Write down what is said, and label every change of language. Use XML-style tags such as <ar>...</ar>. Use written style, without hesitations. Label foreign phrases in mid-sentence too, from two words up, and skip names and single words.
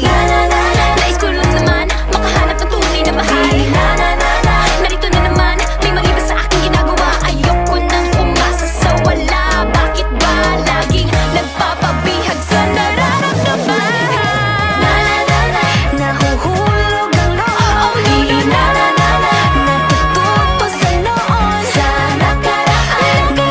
<tl>Nais ko lang naman makahanap ng tunay na mahal. Narito na naman, may mali ba sa aking ginagawa? Ayoko nang umasa sa wala. Bakit ba laging nagpapabihag sa nararamdaman? Nahuhulog ang loob.</tl> <en>Oh, no, no, no, no, no.</en> <tl>Natututo sa noon. Sa nakaraan</tl>